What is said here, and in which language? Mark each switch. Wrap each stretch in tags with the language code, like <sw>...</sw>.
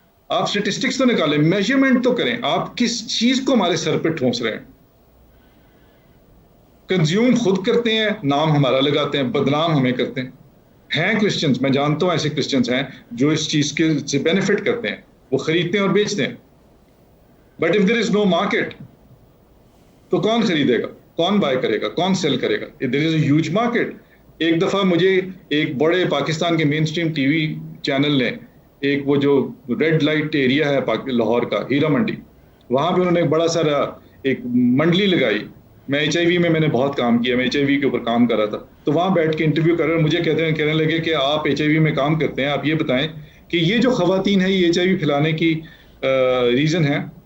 <ur>آپ سٹیٹسٹکس تو نکالیں, میجرمنٹ تو کریں, آپ کس چیز کو ہمارے سر پہ ٹھونس رہے ہیں؟ کنزیوم خود کرتے ہیں, نام ہمارا لگاتے ہیں, بدنام ہمیں کرتے ہیں. ہیں کرسچنز, میں جانتا ہوں ایسے کرسچنز ہیں جو اس چیز کے سے بینیفٹ کرتے ہیں, وہ خریدتے ہیں اور بیچتے ہیں.</ur> <en>but if there is no market</en> <ur>تو کون خریدے گا, کون بائی کرے گا, کون سیل کرے گا؟</ur> <en>There is a huge market.</en> <ur>ایک دفعہ مجھے ایک بڑے پاکستان کے مین اسٹریم ٹی وی چینل نے ایک وہ جو ریڈ لائٹ ایریا ہے لاہور کا, ہیرا منڈی, وہاں پہ انہوں نے ایک بڑا سارا ایک منڈلی لگائی. میں HIV میں نے بہت کام کیا, میں HIV کے اوپر کام کر رہا تھا, تو وہاں بیٹھ کے انٹرویو کر رہے ہیں, مجھے کہنے لگے کہ آپ HIV میں کام کرتے ہیں, آپ یہ بتائیں کہ یہ جو خواتین ہیں یہ HIV پھیلانے کی ریزن ہے.</ur>